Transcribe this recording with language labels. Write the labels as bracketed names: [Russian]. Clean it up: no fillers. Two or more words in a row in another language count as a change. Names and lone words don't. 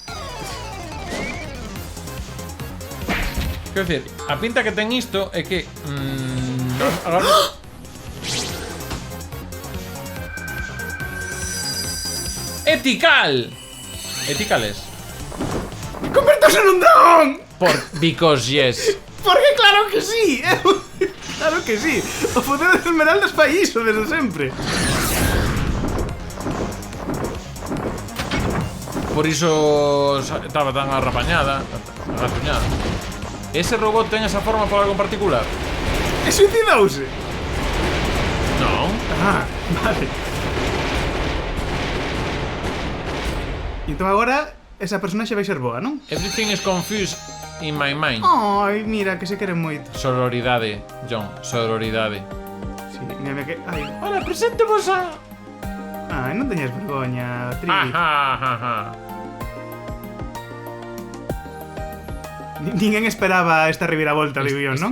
[Galician] Quero dicir, a pinta que ten isto é que agora... Etical! Eticales. ¡Convertos en un dragón! [English] Because yes. [Galician] Porque claro que sí. Claro que sí. O poder de esmeraldas pa iso desde sempre. Por iso estaba tan arrapañada, arrapañada. Ese robot ten esa forma por algo en particular? E suicidouse. Non. Ah, vale. E entón agora esa personaxe vai ser boa, non? [English] Everything is confused in my mind. [Galician] Ai, mira, que se queren moito. Sororidade, John, sororidade. Sí, mira que... Ai, Hola, presentemos a... ai, non teñas vergoña, Trivi. Ninguén esperaba esta reviravolta de guión, non?